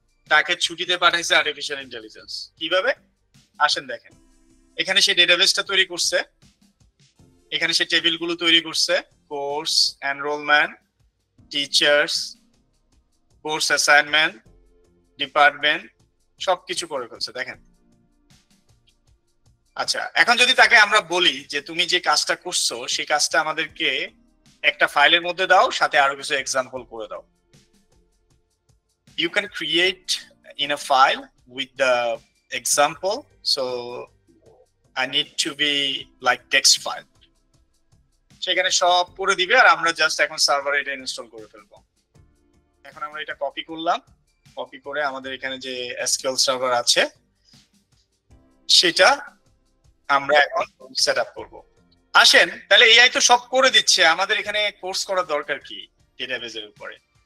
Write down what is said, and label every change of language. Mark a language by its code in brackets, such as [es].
[bn] তাকে ছুটিতে পাঠাইছে আর্টিফিশিয়াল ইন্টেলিজেন্স। কিভাবে? আসেন দেখেন, এখানে সে ডেটাবেসটা তৈরি করছে, এখানে সে টেবিলগুলো তৈরি করছে, course, enrolment, teachers, course assignment, department, সবকিছু করে ফেলছে। দেখেন আচ্ছা, এখন যদি তাকে আমরা বলি যে তুমি যে কাজটা করছো সেই কাজটা আমাদেরকে একটা ফাইলের মধ্যে দাও, সাথে আরো কিছু এক্সাম্পল করে দাও। [en] You can create in a file with the example, so I need to be like text file. [bn] সেখানে সব করে দিবে, আর আমরা জাস্ট এখন সার্ভারে এটা ইনস্টল করে ফেলবো। এখন আমরা এটা কপি করলাম, কপি করে আমাদের এখানে যে এসকিউএল সার্ভার আছে সেটা আমরা এখন সেট আপ করবো। আসেন তাহলে এআই তো সব করে দিচ্ছে, আমাদের এখানে কোর্স করার দরকার কি ডেটাবেজের উপরে?